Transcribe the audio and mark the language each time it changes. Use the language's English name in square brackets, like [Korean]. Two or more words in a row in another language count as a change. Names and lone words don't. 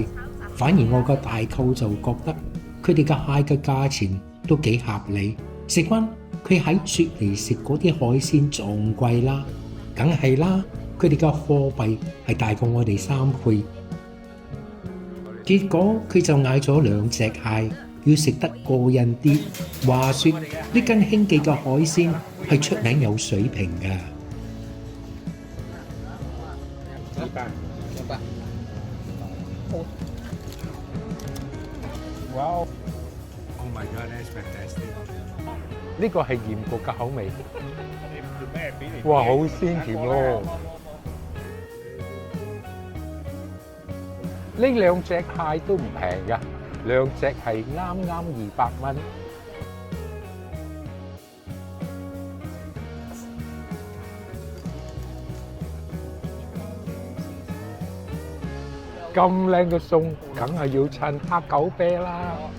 [Cantonese] 反而我個大舅就覺得佢哋嘅蟹嘅價錢都幾合理，食翻佢喺雪梨食嗰啲海鮮仲貴啦，梗係啦。佢哋嘅貨幣係大過我哋3倍，結果佢就嗌咗2隻蟹，要食得過癮啲。話說呢間興記嘅海鮮係出名有水平㗎。 [English] Wow! Oh my God, that's fantastic! [Cantonese] 呢個係鹽焗嘅口味，哇，好鮮甜咯！呢2隻蟹都唔平㗎，2隻係啱200蚊。咁靚嘅餸，梗係要襯黑狗啤啦！